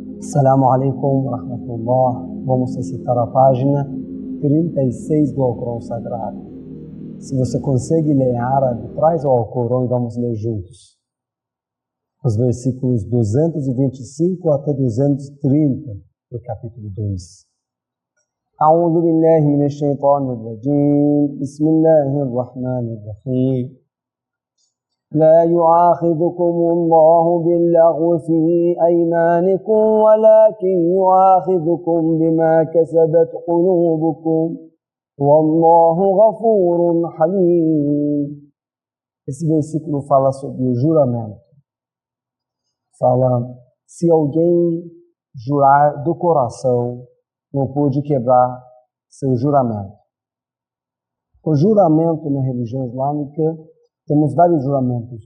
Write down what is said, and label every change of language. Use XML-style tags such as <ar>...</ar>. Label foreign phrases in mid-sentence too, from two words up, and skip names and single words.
<ar>السلام عليكم ورحمة الله.</ar> <pt>Vamos recitar a página 36 do Alcorão Sagrado. Se você consegue ler em árabe, traz o Alcorão e vamos ler juntos. Os versículos 225 até 230 do capítulo 2.</pt> <ar>أعوذ بالله من الشيطان الرجيم. بسم الله الرحمن الرحيم. لا يؤاخذكم الله باللغو في أيمانكم ولكن يؤاخذكم بما كسبت قلوبكم والله غفور حليم.</ar> <pt>Esse versículo fala sobre o juramento. Fala, se alguém jurar do coração, não pode quebrar seu juramento. O juramento na religião islâmica, temos vários juramentos.</pt>